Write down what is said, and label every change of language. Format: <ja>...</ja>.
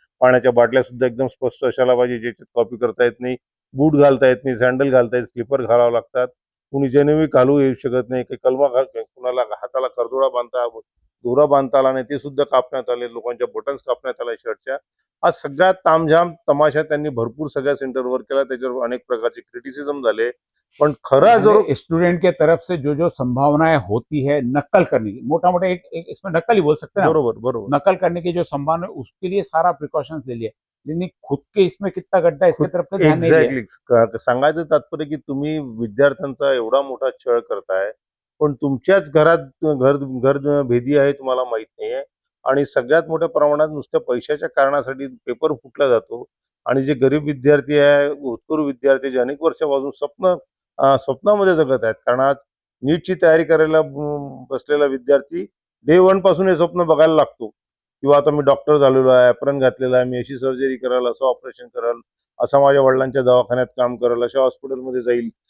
<mr>पाण्याच्या बाटल्या सुद्धा एकदम स्पष्ट असायला पाहिजे, ज्याच्यात कॉपी करता येत नाही, बूट घालता येत नाही, सँडल घालता येत, स्लीपर घालावं लागतात, कुणी जेनेवी घालू येऊ शकत नाही, काही कलमा कुणाला हाताला करदोडा बांधता, दोरा बांधता आला नाही, ते सुद्धा कापण्यात आले, लोकांच्या बटन्स कापण्यात आल्या शर्टच्या. हा सगळ्यात तामझाम तमाशा त्यांनी भरपूर सगळ्या सेंटरवर केला. त्याच्यावर अनेक प्रकारचे क्रिटिसिझम झाले, पण खरा जो</mr> <hi>स्टूडेंट के तरफ से जो जो संभावनाएं होती है नकल करने की, मोटा मोटा एक इसमें नकल ही बोल सकते हैं,</hi> <mr>बरोबर बरोबर</mr> <hi>नकल करने की जो संभावना है उसके लिए सारा प्रिकॉशंस ले लिया, लेकिन खुद के इसमें कितना गड्ढा है, इसके तरफ तो ध्यान नहीं दिया।</hi> <mr>एक्झॅक्टली सांगायचं तात्पर्य की तुम्ही विद्यार्थ्यांचा एवढा मोठा छळ करताय, पण तुमच्याच घरात घर भेदी आहे तुम्हाला माहित नाहीये आणि सगळ्यात मोठ्या प्रमाणात नुसत्या पैशाच्या कारणासाठी पेपर फुटला जातो आणि जे गरीब विद्यार्थी आहे, भूतपूर्व विद्यार्थी जे अनेक वर्षापासून स्वप्नामध्ये जगत आहेत, कारण आज नीटची तयारी करायला बसलेला विद्यार्थी डे वन पासून हे स्वप्न बघायला लागतो, किंवा आता मी डॉक्टर झालेलो आहे, ॲप्रॉन घातलेला आहे, मी अशी सर्जरी कराल, असं ऑपरेशन कराल, असं माझ्या वडिलांच्या दवाखान्यात काम कराल, अशा हॉस्पिटलमध्ये जाईल.</mr>